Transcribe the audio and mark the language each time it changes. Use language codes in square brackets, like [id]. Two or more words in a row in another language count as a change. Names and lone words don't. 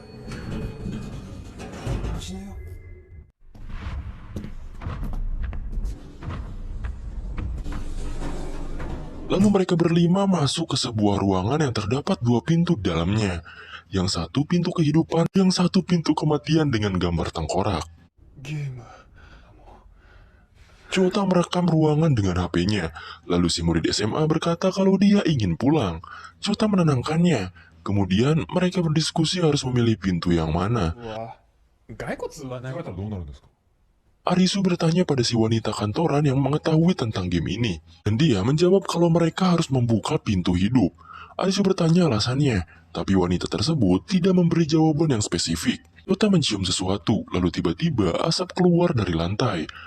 [id] Lalu mereka berlima masuk ke sebuah ruangan yang terdapat 2 pintu di dalamnya. Yang satu pintu kehidupan, yang satu pintu kematian dengan gambar tengkorak. [ja] ゲーム。 [id] Shota merekam ruangan dengan HP-nya. Lalu si murid SMA berkata kalau dia ingin pulang. Shota menenangkannya. Kemudian mereka berdiskusi harus memilih pintu yang mana. [ja] うわ骸骨は流れたらどうなるんですか [id] Arisu bertanya pada si wanita kantoran yang mengetahui tentang game ini. Dan dia menjawab kalau mereka harus membuka pintu hidup. Arisu bertanya alasannya, tapi wanita tersebut tidak memberi jawaban yang spesifik. Yota mencium sesuatu, lalu tiba-tiba asap keluar dari lantai.